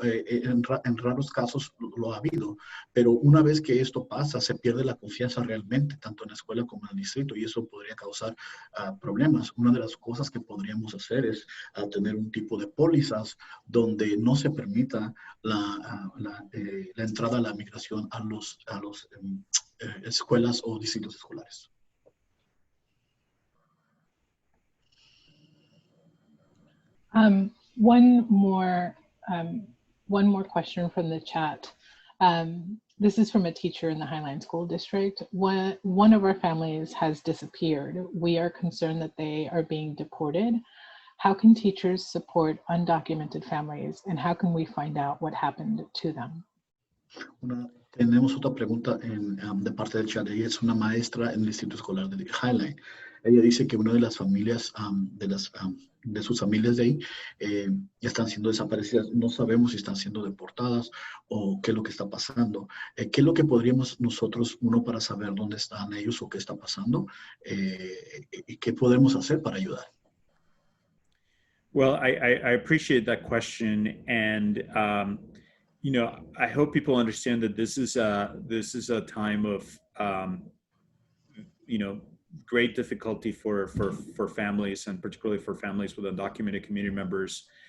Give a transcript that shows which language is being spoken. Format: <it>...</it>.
<es>En raros casos lo ha habido, pero una vez que esto pasa, se pierde la confianza realmente, tanto en la escuela como en el distrito, y eso podría causar problemas. Una de las cosas que podríamos hacer es tener un tipo de pólizas donde no se permita la entrada a la migración a los escuelas o distritos escolares.</es> <en>One more question from the chat. This is from a teacher in the Highline School District. One of our families has disappeared. We are concerned that they are being deported. How can teachers support undocumented families, and how can we find out what happened to them?</en> <es>Tenemos otra pregunta de parte del chat. Ella es una maestra en el Distrito Escolar de Highline. Ella dice que una de las familias, de sus familias de ahí, están siendo desaparecidas. No sabemos si están siendo deportadas o qué es lo que está pasando. ¿Qué es lo que podríamos nosotros, para saber dónde están ellos o qué está pasando? ¿Y qué podemos hacer para ayudar?</es> <en>Well, I appreciate that question, and I hope people understand that this is a time of great difficulty for families, and particularly for families with undocumented community members.</en>